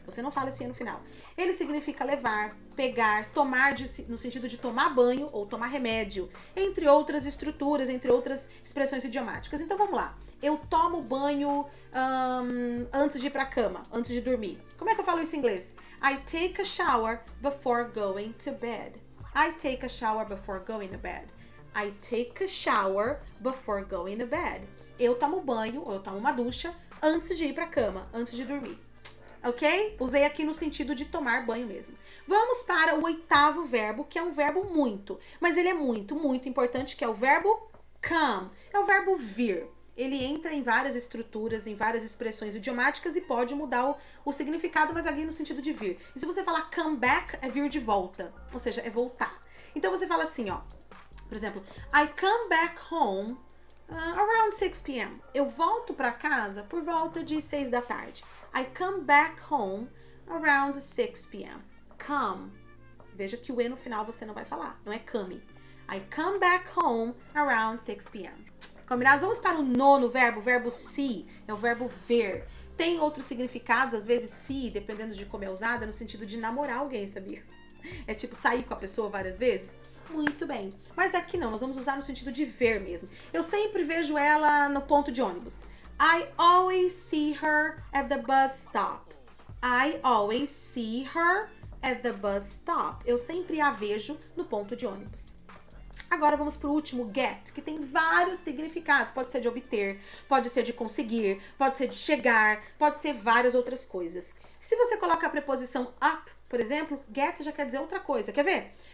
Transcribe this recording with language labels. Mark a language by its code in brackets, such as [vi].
[pt] Você não fala assim no final. Ele significa levar, pegar, tomar no sentido de tomar banho ou tomar remédio, entre outras estruturas, entre outras expressões idiomáticas. Então vamos lá. Eu tomo banho antes de ir pra cama, antes de dormir. Como é que eu falo isso em inglês? [en] I take a shower before going to bed. I take a shower before going to bed. I take a shower before going to bed. [pt] Eu tomo banho, ou eu tomo uma ducha, antes de ir pra cama, antes de dormir. Ok? Usei aqui no sentido de tomar banho mesmo. Vamos para o oitavo verbo, que é um verbo muito. Mas ele é muito, muito importante, que é o verbo come. É o verbo vir. Ele entra em várias estruturas, em várias expressões idiomáticas e pode mudar o significado, mas aqui no sentido de vir. E se você falar come back, é vir de volta. Ou seja, é voltar. Então você fala assim, ó. Por exemplo, [en] I come back home around 6 p.m. [pt] Eu volto para casa por volta de 6 da tarde. [en] I come back home around 6 p.m. Come. [pt] Veja que o E no final você não vai falar. Não é come. [en] I come back home around 6 p.m. [pt] Combinado? Vamos para o nono verbo, o verbo see. É o verbo ver. Tem outros significados, às vezes see, dependendo de como é usada, no sentido de namorar alguém, sabia? É tipo sair com a pessoa várias vezes. Muito bem. Mas aqui não, nós vamos usar no sentido de ver mesmo. Eu sempre vejo ela no ponto de ônibus. [en] I always see her at the bus stop. I always see her at the bus stop. [pt] Eu sempre a vejo no ponto de ônibus. Agora vamos para o último, get, que tem vários significados. Pode ser de obter, pode ser de conseguir, pode ser de chegar, pode ser várias outras coisas. Se você coloca a preposição up, por exemplo, get já quer dizer outra coisa. Quer ver?